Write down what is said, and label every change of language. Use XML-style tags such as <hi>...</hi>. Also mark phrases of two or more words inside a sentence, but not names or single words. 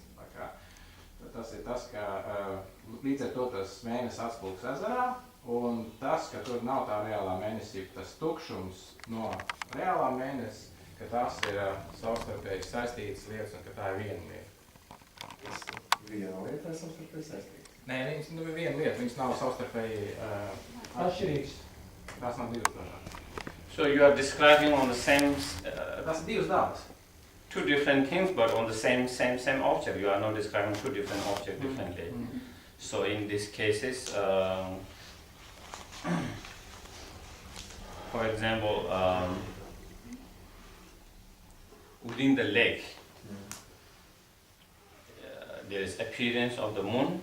<lv>Tā kā, tas ir tas, ka līdz ar to tas mēnesis atspūgs ezerā, un tas, ka tur nav tā reālā mēnesība, tas tukšums no reālā mēnesis, ka tas ir savstarpēji saistītas lietas un ka tā ir viena lieta. Viena lieta ir savstarpēji saistīta? Nē, viņas ir viena lieta, viņas nav savstarpēji atšķirīgas. Tās nav divas dažādas.</lv> <en>So you are describing on the same...</en> <lv>tās ir divas dabas.</lv> <en>Two different things, but on the same object. You are not describing two different objects differently. So in these cases, for example, within the lake, there is appearance of the moon.</en>